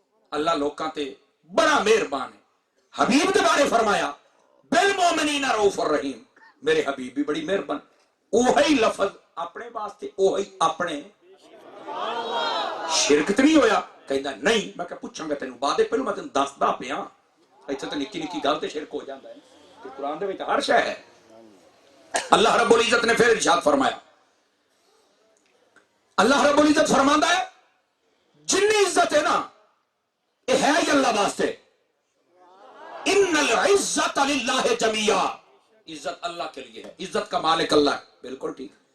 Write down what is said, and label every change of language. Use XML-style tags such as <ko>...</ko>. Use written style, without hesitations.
<pa>اللہ لوکاں تے بڑا مہربان ہے. حبیب دے بارے فرمایا بالمؤمنین رؤوف الرحیم. میرے حبیب بھی بڑی مہربان. اوہی لفظ اپنے واسطے, اوہی اپنے. شرک تے نہیں ہویا؟ کہندا نہیں. میں کہ پوچھاں گا تینوں بعد, پہلو میں تینوں دسدا پیا. ایتھے تے نکی نکی گل تے شرک ہو جاندا ہے. تے قرآن دے وچ ہر شے ہے. اللہ رب العزت نے پھر ارشاد فرمایا, اللہ رب العزت فرماندا ہے جنی عزت ہے نا یہ ہے ہی اللہ واسطے.</pa> <ar>ان العزت للہ جمیعا.</ar> <ur>عزت اللہ کے لیے ہے, عزت کا مالک اللہ ہے. بالکل ٹھیک.</ur>